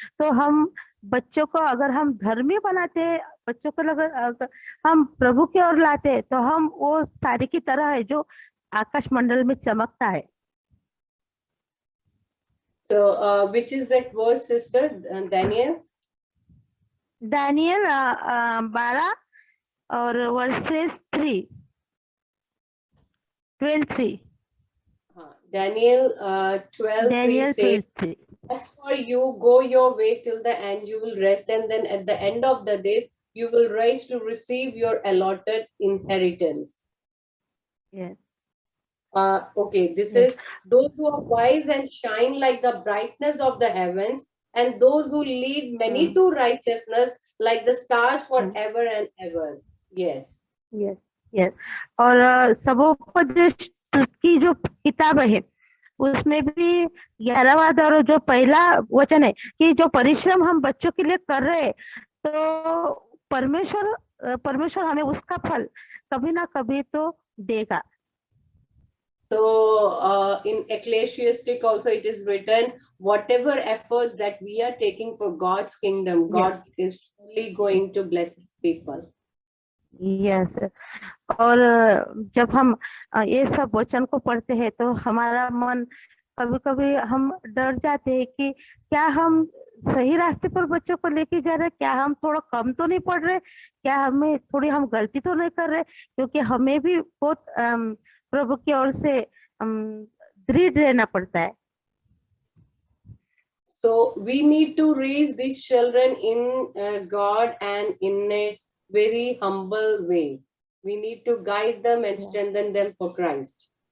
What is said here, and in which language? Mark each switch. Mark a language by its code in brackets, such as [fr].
[hi] तो हम बच्चों को अगर हम धर्मी बनाते हैं, बच्चों को अगर हम प्रभु की ओर लाते हैं, तो हम वो तारे की तरह है जो आकाश मंडल में चमकता है। [en] So which is that verse, sister? Daniel 12 और verses 3, 12:3. Daniel 12:3 says, as for you, go your way till the end, you will rest, and then at the end of the day, you will rise to receive your allotted inheritance. Yes. Okay, this is those who are wise and shine like the brightness of the heavens, and those who lead many to righteousness like the stars forever and ever. Yes. Yes yes. [hi] और सबोपदेश की जो किताब है उसमें भी 11वां और जो पहला वचन है कि जो परिश्रम हम बच्चों के लिए कर रहे हैं तो परमेश्वर हमें उसका फल कभी ना कभी तो देगा। [en] So in Ecclesiastic also it is written, whatever efforts that we are taking for God's kingdom, God is surely going to bless his people. Yes. [hi] और जब हम ये सब वचन को पढ़ते हैं तो हमारा मन कभी कभी हम डर जाते हैं कि क्या हम सही रास्ते पर बच्चों को लेके जा रहे हैं, क्या हम थोड़ा कम तो नहीं पढ़ रहे, क्या हम गलती तो नहीं कर रहे, क्योंकि हमें भी बहुत प्रभु की ओर से दृढ़ रहना पड़ता है। [en] So we need to raise these children in God and in a very humble way. We need to guide them and strengthen them for Christ.